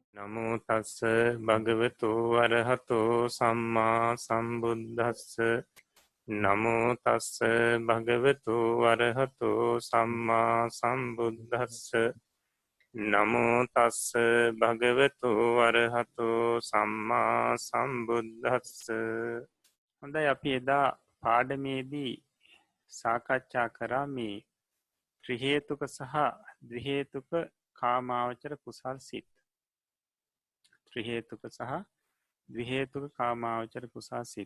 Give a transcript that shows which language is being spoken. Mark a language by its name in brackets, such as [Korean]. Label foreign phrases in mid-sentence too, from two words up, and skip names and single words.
[Pali] නමෝ තස්ස භගවතු අරහතෝ සම්මා සම්බුද්දස්ස නමෝ තස්ස භගවතු අරහතෝ සම්මා සම්බුද්දස්ස නමෝ තස්ස භගවතු අරහතෝ සම්මා සම්බුද්දස්ස. [Sinhala] හොඳයි, අපි එදා පාඩමේදී සාකච්ඡා කරා මේ ත්‍රිහේතුක සහ ද්විහේතුක කාමාවචර කුසල් සිත්. ත්‍රිහේතුක සහ ද්විහේතුක කාමාවචර කුසල් සිත්.